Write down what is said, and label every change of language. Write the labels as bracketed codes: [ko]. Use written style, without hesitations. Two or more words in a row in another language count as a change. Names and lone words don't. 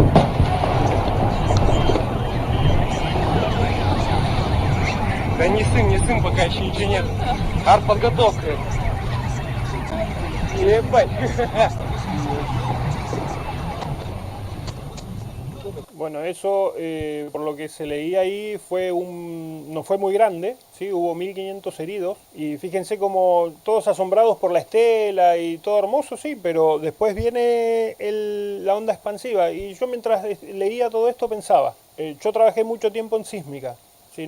[ru] Да не сын, пока еще ничего нет. Артподготовка. Ебать! [es] Bueno, eso, por lo que se leía ahí, no fue muy grande, ¿sí? Hubo 1500 heridos, y fíjense como todos asombrados por la estela y todo hermoso, sí, pero después viene la onda expansiva, y yo mientras leía todo esto pensaba, yo trabajé mucho tiempo en sísmica, ¿sí?